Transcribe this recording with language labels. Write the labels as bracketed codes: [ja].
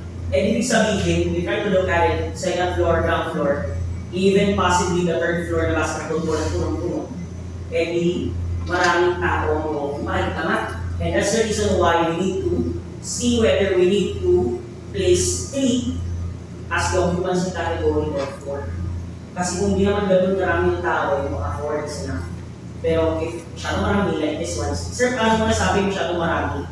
[en] And [tl] ibig sabihin, [en] we try to look at it, second floor, ground floor, even possibly the third floor na basketball court [tl] na punong-puno. Eh di, maraming tao ang makikita. [en] And that's the reason why we need to see whether we need to place 3 as the occupancy category or 4. [tl] Kasi kung hindi naman gano'n maraming tao, yung mga 4 is enough. Pero if masyadong marami [en] like this one, [tl] sir, paano mo nasabi masyadong marami?